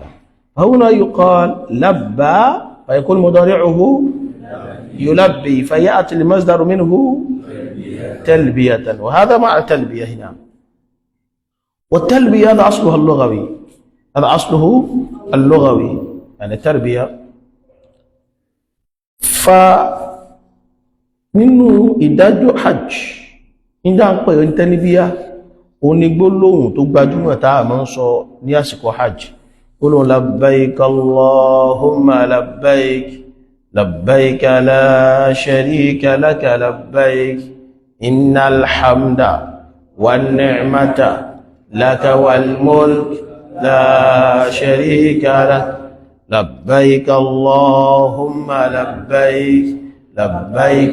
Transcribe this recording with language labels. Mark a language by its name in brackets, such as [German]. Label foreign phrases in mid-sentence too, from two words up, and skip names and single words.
[Arabic] فهنا يقال لبى فيكون مضارعه يلبي فيأتي المصدر منه تلبية، وهذا مع التلبية هنا. والتلبية هذا أصلها اللغوي، يعني التربية. [Yoruba] فمنه ìdájọ́ hajj nígbà ń pè ní tẹ́lbíyà onígbólóhùn tó gbajúmọ̀ táà máa ń sọ ní àsìkò hajj. [Arabic] قولوا لبيك اللهم لبيك لبيك لا شريك لك لبيك إن الحمد والنعمة لك والملك لا شريك لك لبيك اللهم لبيك لبيك